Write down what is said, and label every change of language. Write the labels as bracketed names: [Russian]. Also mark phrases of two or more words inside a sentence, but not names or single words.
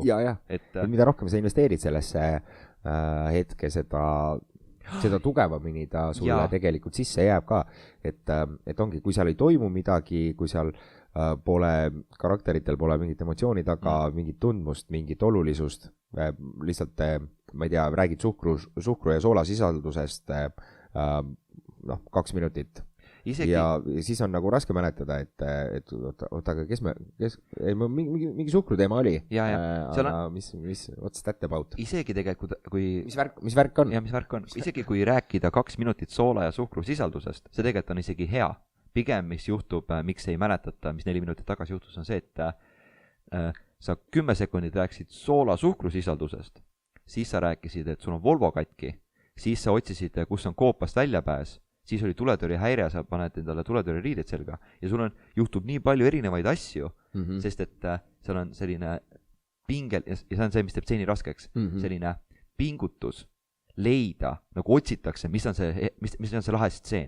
[Estonian] Et mida rohkem sa investeerid sellesse hetke, seda tugevamini ta sulle tegelikult sisse jääb ka, et ongi, kui seal ei toimu midagi, kui seal karakteritel pole mingit emotsiooni taga, mingit tundmust, mingit olulisust, lihtsalt, ma ei tea, räägid suhkru ja soolasisaldusest 2 minutit. Ja siis on nagu raske mäletada, et oota, aga mingi suhkru teema oli. [English] What's that about? [Estonian] Isegi tegelikult, kui... Mis värk on? Mis värk on? Isegi kui rääkida 2 minutit soola ja suhkru sisaldusest, see tegelikult on isegi hea. Pigem, mis juhtub, miks ei mäletata, mis 4 minutit tagasi juhtus, on see, et sa 10 sekundit rääkisid soola suhkru sisaldusest, siis sa rääkisid, et sul on Volvo katki, siis sa otsisid, kus on koopast väljapääs, siis oli tuletõrjehäire, sa paned endale tuletõrjeriided selga ja sul juhtub nii palju erinevaid asju, sest et seal on selline pingel, ja see on see, mis teeb stseeni raskeks, selline pingutus leida, nagu otsitakse, mis on see lahe stseen.